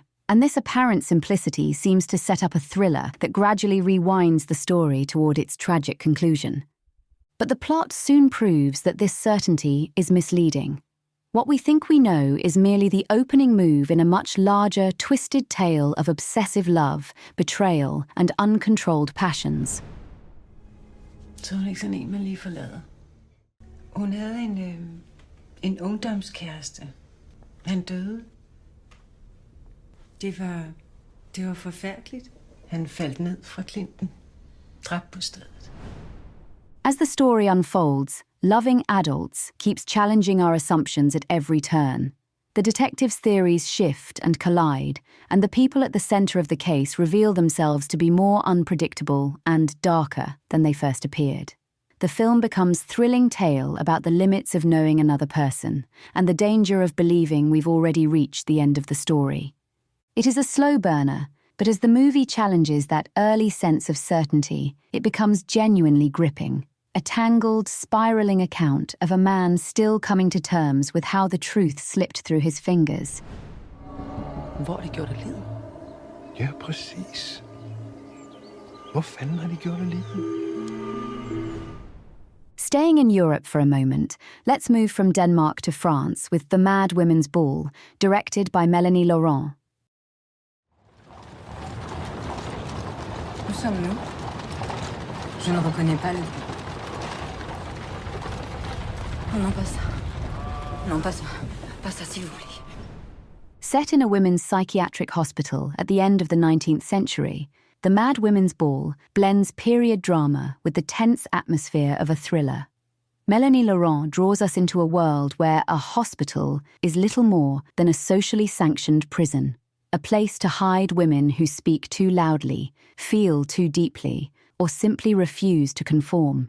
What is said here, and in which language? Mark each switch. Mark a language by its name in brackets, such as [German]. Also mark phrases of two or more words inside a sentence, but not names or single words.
[English] And this apparent simplicity seems to set up a thriller that gradually rewinds the story toward its tragic conclusion. But the plot soon proves that this certainty is misleading. What we think we know is merely the opening move in a much larger, twisted tale of obsessive love, betrayal, and uncontrolled passions. [Danish] Så hun ikke sådan en, man lige forlader. Hun havde en ungdomskæreste. Han døde. Det var forfærdeligt. Han faldt ned fra klinten. Dræbt på stedet. [English] As the story unfolds, Loving Adults keeps challenging our assumptions at every turn. The detective's theories shift and collide, and the people at the center of the case reveal themselves to be more unpredictable and darker than they first appeared. The film becomes a thrilling tale about the limits of knowing another person and the danger of believing we've already reached the end of the story. It is a slow burner, But as the movie challenges that early sense of certainty, it becomes genuinely gripping. A tangled, spiraling account of a man still coming to terms with how the truth slipped through his fingers. [Danish] Hvor har de gjort af livet? Ja, præcis. Hvor fanden har de gjort af livet? [English] Staying in Europe for a moment, let's move from Denmark to France with The Mad Women's Ball, directed by Mélanie Laurent. [French] Où sommes-nous? Je ne reconnais pas le lieu. Oh non, pas ça. Non, pas ça. Pas ça, s'il vous plaît. [English] Set in a women's psychiatric hospital at the end of the 19th century, The Mad Women's Ball blends period drama with the tense atmosphere of a thriller. Mélanie Laurent draws us into a world where a hospital is little more than a socially sanctioned prison, a place to hide women who speak too loudly, feel too deeply, or simply refuse to conform.